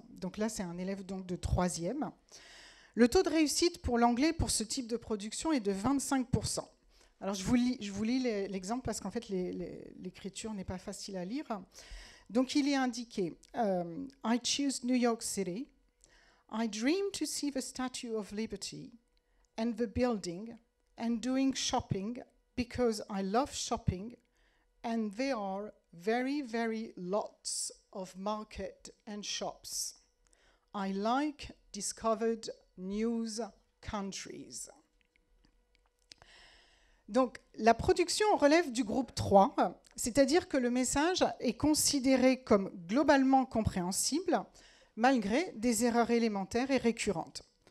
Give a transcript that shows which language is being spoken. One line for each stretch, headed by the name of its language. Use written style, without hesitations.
French: Donc là, c'est un élève donc, de 3e. Le taux de réussite pour l'anglais pour ce type de production est de 25%. Alors je vous lis l'exemple parce qu'en fait, l'écriture n'est pas facile à lire. Donc il est indiqué
English: « I choose New York City. I dream to see the Statue of Liberty. And the building, and doing shopping, because I love shopping, and there are very, very lots of market and shops. I like discovered new countries.
French: » Donc, la production relève du groupe 3, c'est-à-dire que le message est considéré comme globalement compréhensible, malgré des erreurs élémentaires et récurrentes.